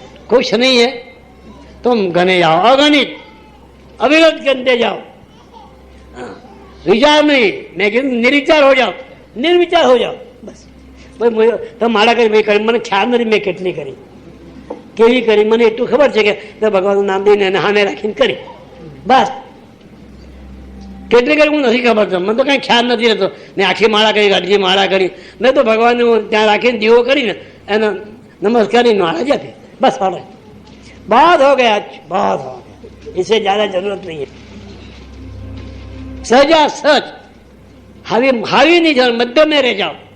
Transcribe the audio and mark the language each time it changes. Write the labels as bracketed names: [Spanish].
[Hindi] कुछ नहीं है, तुम गने जाओ, अगणित अविरत गनते जाओ. विचार नहीं, मैं कहूँ निर्विचार हो जाओ, निर्विचार हो जाओ. [Gujarati] बस भाई तो माड़ा કરી મને ખ્યાલ નથી મેં કેટલી કરી, કેવી કરી. મને એટલું ખબર છે કે ભગવાનનું નામ દઈને એને હામે રાખીને કરી. બસ કેટલી કરી હું નથી ખબર. મને તો કાંઈ ખ્યાલ નથી રહેતો. મેં આખી માળા કરી, અડધી માળા કરી. મેં તો ભગવાનને ત્યાં રાખીને દીવો કરીને એનો નમસ્કાર કરીને માળા જ આપી. બસ હવે [Hindi] बहुत हो गया, बहुत हो गया, इससे ज्यादा जरूरत नहीं है. सजा सच हावी नहीं जाओ, मध्य में रह जाओ.